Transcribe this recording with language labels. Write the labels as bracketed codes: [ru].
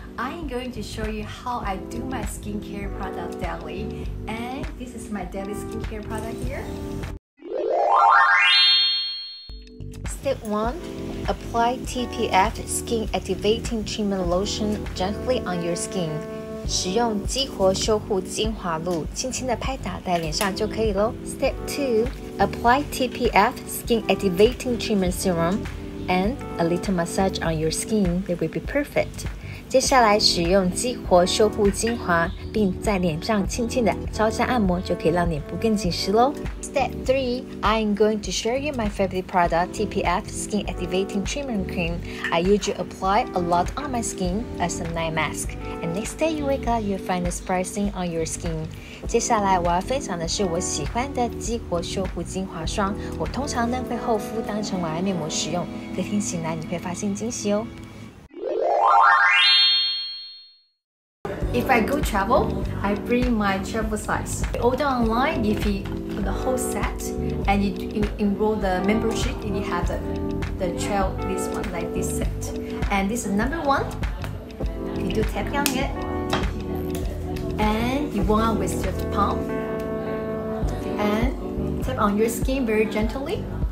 [en] I am going to show you how I do my skincare product daily, and this is my daily skincare product here. Step 1. Apply TPF Skin Activating Treatment Lotion gently on your skin. [zh] 使用激活修护精华露，轻轻的拍打在脸上就可以咯。 [en] Step 2. Apply TPF Skin Activating Treatment Serum and a little massage on your skin. It will be perfect. [zh] 接下来使用激活修护精华，并在脸上轻轻的招下按摩，就可以让脸部更紧实咯。 [en] Step 3. I am going to share you my favorite product, TPF Skin Activating Treatment Cream. I usually apply a lot on my skin as a night mask, and next day you wake up, you'll find the sparkling on your skin. [zh] 接下来我要分享的是我喜欢的激活修护精华霜，我通常呢会厚敷当成晚安面膜使用，隔天醒来你会发现惊喜哦。 [en] If I go travel, I bring my travel size. Order online if you the whole set and you enroll the membership and you have the trail this one like this set. And this is number 1. You do tapping on it and you warm up with your palm and tap on your skin very gently.